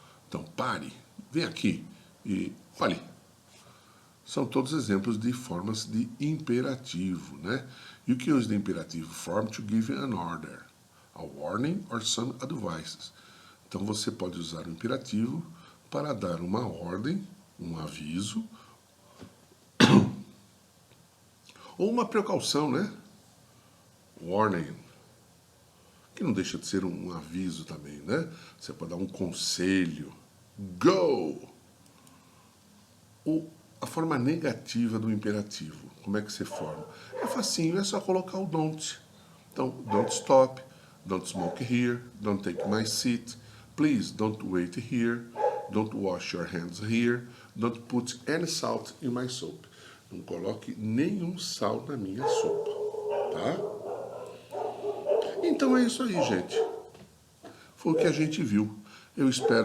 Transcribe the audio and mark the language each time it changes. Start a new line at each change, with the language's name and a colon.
Portuguese: Então, pare, vem aqui e fale. São todos exemplos de formas de imperativo, né?
English: You can use the imperative form to give an order, a warning or some advice.
Portuguese: Então, você pode usar o imperativo para dar uma ordem, um aviso, ou uma precaução, né? Warning, que não deixa de ser um aviso também, né? Você pode dar um conselho. Go! A forma negativa do imperativo, como é que você forma? É facinho, é só colocar o don't.
English: Então, don't stop, don't smoke here, don't take my seat, please don't wait here, don't wash your hands here, don't put any salt in my soup.
Portuguese: Não coloque nenhum sal na minha sopa, tá? Então é isso aí, gente. Foi o que a gente viu. Eu espero por vocês logo mais às 13 horas. Não vá se atrasar.